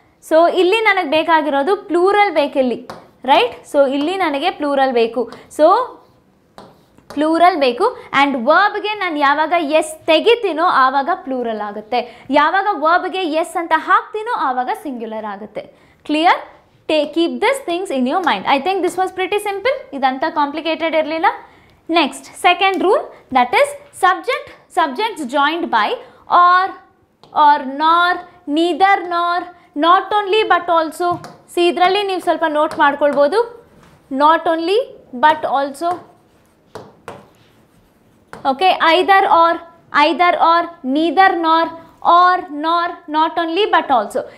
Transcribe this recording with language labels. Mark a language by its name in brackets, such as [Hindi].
[Kannada] So ಇಲ್ಲಿ ನನಗೆ ಬೇಕಾಗಿರೋದು ಪ್ಲೂರಲ್ ಬೇಕಿಲ್ಲಿ, ರೈಟ್? ಸೊ ಇಲ್ಲಿ ನನಗೆ ಪ್ಲೂರಲ್ ಬೇಕು. ಸೊ ಪ್ಲೂರಲ್ ಬೇಕು. ಆ್ಯಂಡ್ ವರ್ಬ್ಗೆ ನಾನು ಯಾವಾಗ ಎಸ್ ತೆಗಿತೀನೋ ಆವಾಗ ಪ್ಲೂರಲ್ ಆಗುತ್ತೆ, ಯಾವಾಗ ವರ್ಬ್ಗೆ ಎಸ್ ಅಂತ ಹಾಕ್ತೀನೋ ಆವಾಗ ಸಿಂಗ್ಯುಲರ್ ಆಗುತ್ತೆ. [English] Clear? keep these things in your mind. I think this was pretty simple. [Kannada] Idanta complicated irlilla. [English] Next, second rule, that is subjects joined by or nor, neither nor, not only but also. [Kannada] See idralli ನೀವು ಸ್ವಲ್ಪ note ಮಾಡ್ಕೊಳ್ಬೋದು. [English] Not only but also. Okay, either or, neither nor, or nor, not only but also.